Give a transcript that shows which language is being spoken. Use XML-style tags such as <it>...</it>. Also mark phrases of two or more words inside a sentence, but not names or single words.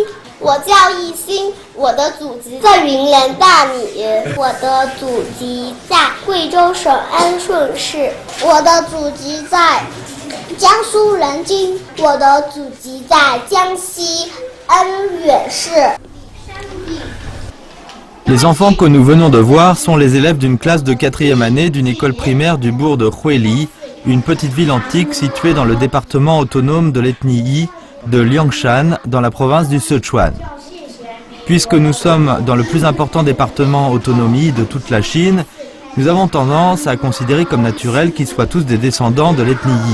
<zh>我叫易鑫，我的祖籍在云南大理。我的祖籍在贵州省安顺市。我的祖籍在江苏南京。我的祖籍在江西安远市。</zh> <fr>Les enfants que nous venons de voir sont les élèves d'une classe de 4e année d'une école primaire du bourg de Huili, une petite ville antique située dans le département autonome de l'ethnie Yi de Liangshan, dans la province du Sichuan. Puisque nous sommes dans le plus important département autonomie de toute la Chine, nous avons tendance à considérer comme naturel qu'ils soient tous des descendants de l'ethnie Yi.</fr>